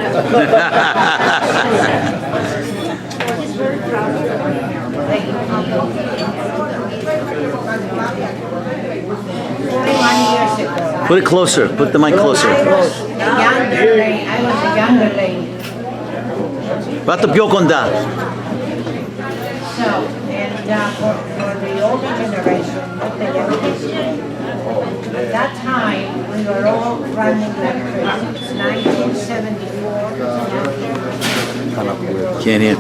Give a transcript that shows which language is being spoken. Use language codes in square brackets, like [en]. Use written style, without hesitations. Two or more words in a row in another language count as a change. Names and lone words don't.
[en] Put it closer. Put the mic closer. I was a younger lady. [el] Πάτε πιο κοντά. [en] So, and for the older generation, not the youngest, at that time, we were all running like crazy. It's 1974. Can't hear.